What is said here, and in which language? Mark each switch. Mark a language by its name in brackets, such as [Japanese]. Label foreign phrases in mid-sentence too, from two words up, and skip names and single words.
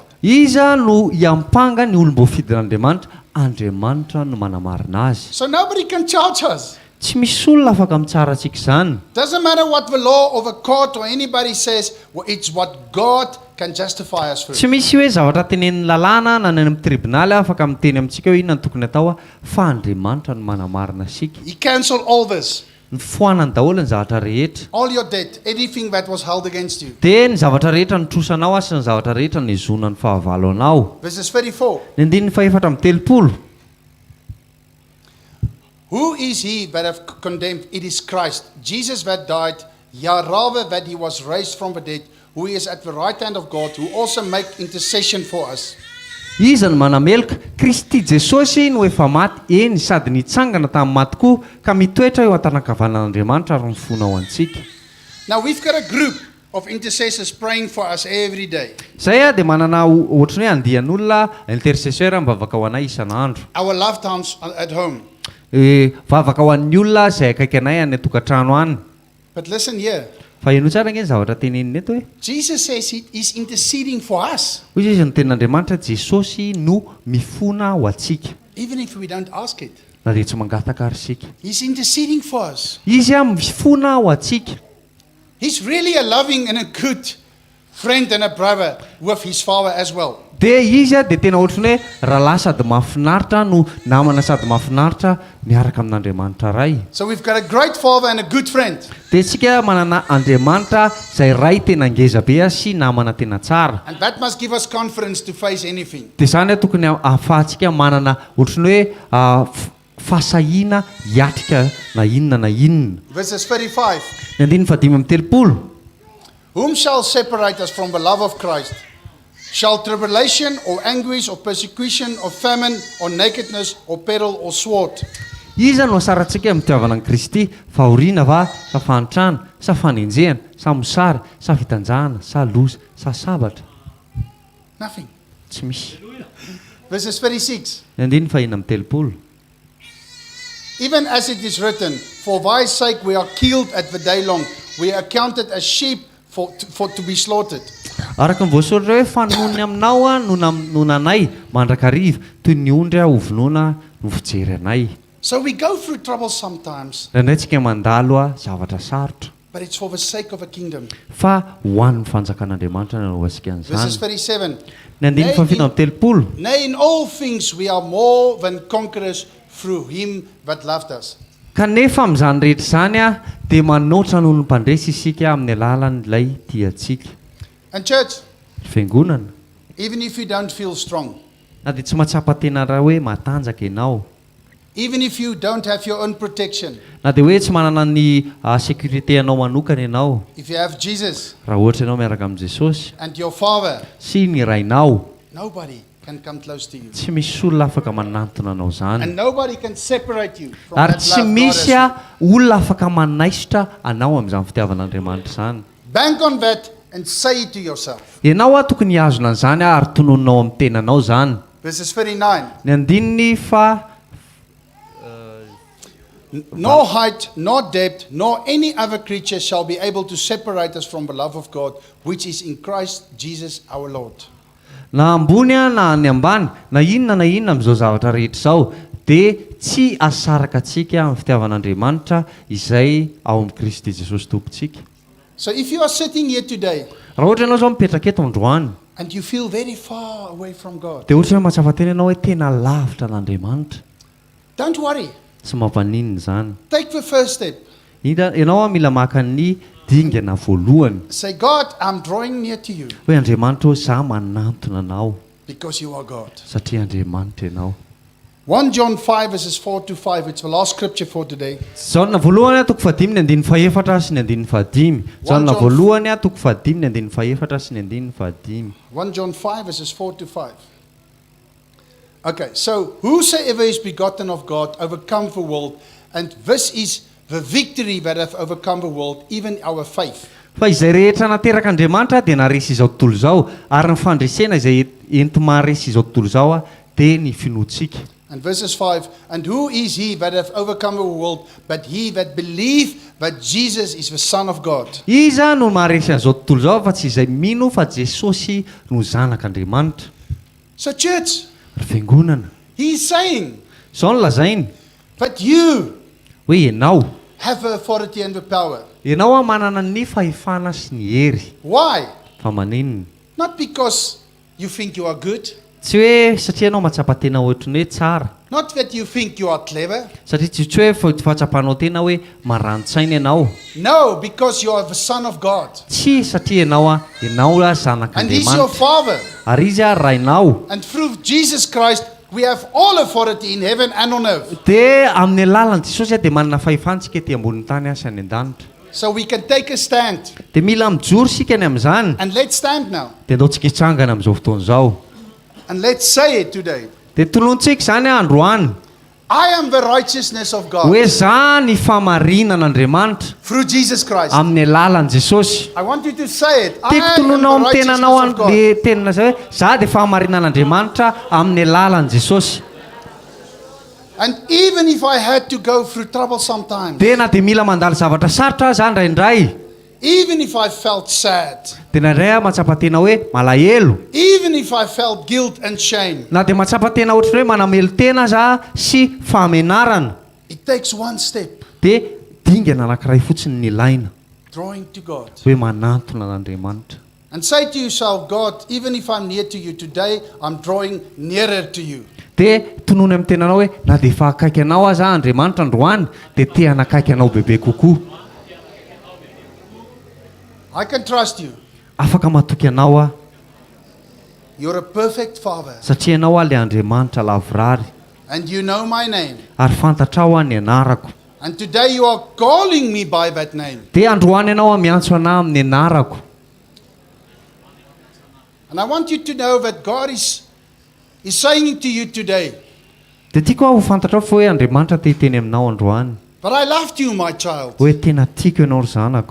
[Malagasy] Iza no iampanga ny olom-boafidin'Andriamanitra, Andriamanitra no manamarina azy. [English] So nobody can charge us. [Malagasy] Tsy misy olona afaka mitsara antsika izany. [English] Doesn't matter what the law or the court or anybody says, well, it's what God can justify us through. [Malagasy] Tsy misy hoe zavatra tenenin'ny lalàna na ny amin'ny tribonaly afaka miteny amintsika hoe inona no tokony atao, fa Andriamanitra no manamarina asika. [English] He cancelled all this. [Malagasy] Nifoanany daholo ny zavatra rehetra. [English] All your debt, anything that was held against you. [Malagasy] Dia ny zavatra rehetra nitrosanao sy ny zavatra rehetra nizona ny fahavalo anao. [English] Verses 34. [Malagasy] Ny andininy fahefatra amby telopolo. [English] Who is he that hath condemned? It is Christ, Jesus that died, yea, rather that he was raised from the dead, who is at the right hand of God, who also make intercession for us. [Malagasy] Iza no manamelika Kristy Jesosy no efa maty, eny sady nitsangana tamin'ny maty koa ka mitoetra eo an-tanakavanan'Andriamanitra ary mifona ao antsika. [English] Now we've got a group of intercessors praying for us every day. [Malagasy] Zay dia manana ohatrany hoe andian'olona intercesseur mivavaka ho anay isan'andro. [English] Our loved ones at home. [Malagasy] Vavaka ho an'ny olona izay akaiky anay any tokantrano any. [English] But listen here. [Malagasy] Fa eno tsara nge ny zavatra teneniny eto hoe [English] Jesus says he is interceding for us, [Malagasy] hoy izy ny tenin'Andriamanitra Jesosy no mifona ho antsika [English] even if we don't ask it. [Malagasy] na dia tsy mangataka ary sika. [English] He's interceding for us. [Malagasy] Izy mifona ho antsika. [English] He's really a loving and a good friend and a brother with his father as well. [Malagasy] Dia izy dia tena ohatrany hoe rahalahy sady mahafinaritra no namana sady mahafinaritra miaraka amin'Andriamanitra ray. [English] So we've got a great father and a good friend. [Malagasy] Dia tsika manana Andriamanitra izay ray tena ngeza be sy namana tena tsara. [English] And that must give us confidence to face anything. [Malagasy] Dia izany tokony ahafahantsika manana ohatrany hoe fahasahiana hiatrika na inona na inona. [English] Verses 35. [Malagasy] Ny andininy fahadimy amby telopolo. [English] Whom shall separate us from the love of Christ? Shall tribulation or anguish or persecution or famine or nakedness or peril or sword? [Malagasy] Iza no asarantsika amin'ny fitiavana an'i Kristy, fahoriana va, sa fanitrana, sa fanenjehana, sa mosary, sa fitanjahana, sa loza, sa sabatra? [English] Nothing. [Malagasy] Tsy misy. [English] Verses 36. [Malagasy] Ny andininy fahina amby telopolo. [English] Even as it is written, for thy sake we are killed at the day long. We are accounted as sheep for to be slaughtered. [Malagasy] Araka ny voasoratra hoe fanonony aminao no nanay mandrakariva toy ny ondry ovonona no fijery anay. [English] So we go through trouble sometimes, [Malagasy] Indraindray tsika mandalo zavatra sarotra, [English] but it's for the sake of a kingdom. [Malagasy] fa ho an'ny fanjakan'Andriamanitra no asika [English] Verses [Malagasy] an'izany. 37. Ny andininy fahafito amby telopolo. [English] Nay, in all things we are more than conquerors through him that loved us. [Malagasy] Kanefa amin'izany rehetra izany dia manoatra noho ny mpandresy isika amin'ny alalan'ilay tiantsika. [English] And church, [Malagasy] Fiangonana. [English] even if you don't feel strong, [Malagasy] Na dia tsy mahatsapa tena raha hoe matanjaka ianao, [English] even if you don't have your own protection, [Malagasy] na dia hoe tsy manana ny sécurité anao manokana ianao, [English] if you have Jesus [Malagasy] raha ohatra ianao miaraka amin'i Jesosy [English] and your Father, [Malagasy] sy ny rainao, [English] nobody can come close to you. [Malagasy] tsy misy olona afaka manantona anao [English] And [Malagasy] izany. [English] nobody can separate you from [Malagasy] Ary [English] that [Malagasy] tsy [English] love God [Malagasy] misy [English] has. [Malagasy] olona afaka manaisotra anao amin'izany fitiavan'Andriamanitra izany. [English] Bank on that and say it to yourself. [Malagasy] Ianao tokony hiazona an'izany ary tonononao amin'ny tenanao izany. [English] Verses 39. [Malagasy] Ny andininy fa [English] No height, nor depth, nor any other creature shall be able to separate us from the love of God, which is in Christ Jesus our Lord. [Malagasy] na ambony na ny ambany na inona amin'izao zavatra rehetra izao dia tsy asaraka antsika amin'ny fitiavan'Andriamanitra izay ao amin'ny Kristy Jesosy tompontsika. [English] So if you are sitting here today [Malagasy] Raha ohatra ianao izao mipetraka eto androany [English] and you feel very far away from God, [Malagasy] dia ohatra hoe matsafa tena ianao hoe tena lavitra n'Andriamanitra, [English] don't worry. [Malagasy] tsy mampaninona izany. [English] Take the first step. [Malagasy] Ianao mila maka ny dingana voalohany [English] Say, God, I'm drawing near to you [Malagasy] hoe Andriamanitra izaho manantona anao [English] because you are God. [Malagasy] satria Andriamanitra ianao. [English] 1 John 5 verses 4 to 5. It's the last scripture for today. [Malagasy] Jaona voalohany toko fahadimy ny andininy fahefatra sy ny andininy fahadimy. Jaona voalohany toko fahadimy ny andininy fahefatra sy ny andininy fahadimy. [English] 1 John 5 verses 4 to 5. Okay, so whosoever is begotten of God overcome the world, and this is the victory that hath overcome the world, even our faith. [Malagasy] fa izay rehetra nateraka Andriamanitra dia naresy izao tontolo izao ary ny fandresena izay enti maharesy izao tontolo izao dia ny finoantsika. [English] And verses 5, and who is he that hath overcome the world, but he that believe that Jesus is the Son of God? [Malagasy] Iza no maharesy an'izao tontolo izao fa tsy izay mino fa Jesosy no zanak'Andriamanitra. [English] So church, [Malagasy] Ry fiangonana, [English] he is saying [Malagasy] izao no lazainy [English] that you [Malagasy] hoe ianao [English] have the authority and the power. [Malagasy] ianao manana ny fahefana sy ny hery. [English] Why? [Malagasy] Fa maninona? [English] Not because you think you are good, [Malagasy] Tsy hoe satria ianao mahatsapa tena ohatrany hoe tsara, [English] not that you think you are clever. [Malagasy] satria tsy hoe fahatsapanao tena hoe marani-tsaina ianao. [English] No, because you are the Son of God. [Malagasy] Tsy satria ianao [English] And he's your [Malagasy] zanak'Andriamanitra [English] Father. [Malagasy] ary izy rainao. [English] And through Jesus Christ, we have all authority in heaven and on earth. [Malagasy] Dia amin'ny alalan'i Jesosy dia manana fahefantsika ety ambonin'ny tany sy any an-danitra. [English] So we can take a stand. [Malagasy] Dia mila mijoro sika ny amin'izany. [English] And let's stand now. [Malagasy] Dia andaontsika hitsangana amin'izao fotoana izao. [English] And let's say it today. [Malagasy] Dia tolontsika izany androany [English] I am the righteousness of God [Malagasy] hoe za ny famarinan'Andriamanitra [English] through Jesus Christ. [Malagasy] amin'ny alalan'i Jesosy. [English] I want you to say it. I [Malagasy] Tiako [English] am [Malagasy] tolonao [English] the [Malagasy] amin'ny [English] righteousness [Malagasy] tenanao [English] of God. [Malagasy] le tenana izay hoe za dia famarinan'Andriamanitra amin'ny alalan'i Jesosy. [English] And even if I had to go through trouble sometimes, [Malagasy] Dia na dia mila mandalo zavatra sarotra aza indraindray, [English] even if I felt sad, [Malagasy] dia na indray mahatsapa tena hoe malahelo, [English] even if I felt guilt and shame, [Malagasy] na dia mahatsapa tena ohatrany hoe manamelo tena za sy fahamenarana, [English] it takes one step, [Malagasy] dia dingana anankiray fotsiny ny ilaina [English] drawing to God. [Malagasy] hoe manantona n'Andriamanitra. [English] And say to yourself, God, even if I'm near to you today, I'm drawing nearer to you. [Malagasy] Dia tonony amin'ny tenanao hoe na dia efa akaiky anao aza Andriamanitra androany dia te hanakaiky anao bebe kokoa. [English] I can trust you. [Malagasy] Afaka matoky anao [English] You're a perfect Father. [Malagasy] satria ianao le Andriamanitra lavorary [English] And you know my name. [Malagasy] ary fantatrao ny anarako. [English] And today you are calling me by that name. [Malagasy] Dia androany ianao miantso anahy amin'ny anarako. [English] And I want you to know that God is saying to you today, [Malagasy] Dia tiako ho fantatrao fa hoe Andriamanitra te hiteny aminao androany [English] but I loved you, my child. [Malagasy] hoe tena tiako ianao ry zanako.